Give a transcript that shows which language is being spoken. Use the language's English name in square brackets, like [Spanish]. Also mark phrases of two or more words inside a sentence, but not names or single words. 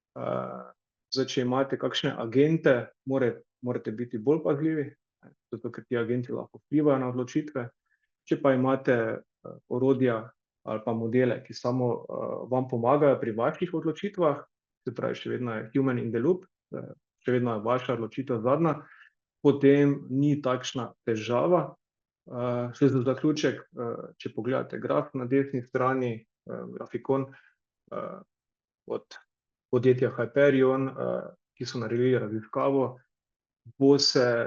[Slovenian] Zdaj, če imate kakšne agente, morate biti bolj pazljivi, zato ker ti agenti lahko vplivajo na odločitve. Če pa imate orodja ali pa modele, ki samo vam pomagajo pri vaših odločitvah, se pravi, še vedno je [English] human in the loop, [Slovenian] še vedno je vaša odločitev zadnja, potem ni takšna težava. Še za zaključek, če pogledate graf na desni strani, grafikon od podjetja Hyperion, ki so naredili raziskavo, bo se